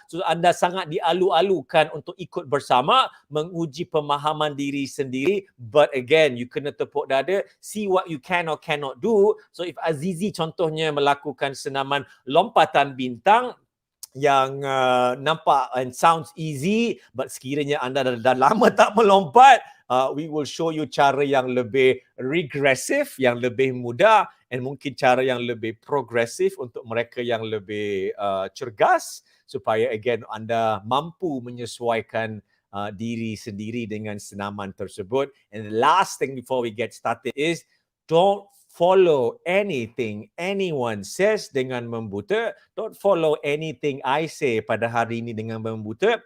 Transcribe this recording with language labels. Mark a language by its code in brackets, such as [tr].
[ms] So anda sangat dialu-alukan untuk ikut bersama menguji pemahaman diri sendiri. [en] But again, you [ms] kena tepuk dada, [en] see what you can or cannot do. [ms] So if Azizi contohnya melakukan senaman lompatan bintang yang nampak [en] and sounds easy, but [ms] sekiranya anda dah lama tak melompat, [en] we will show you [ms] cara yang lebih regresif, yang lebih mudah, and mungkin cara yang lebih progresif untuk mereka yang lebih cergas, supaya again anda mampu menyesuaikan diri sendiri dengan senaman tersebut. [en] And the last thing before we get started is, don't follow anything anyone says [ms] dengan membuta. [en] Don't follow anything I say [ms] pada hari ini dengan membuta.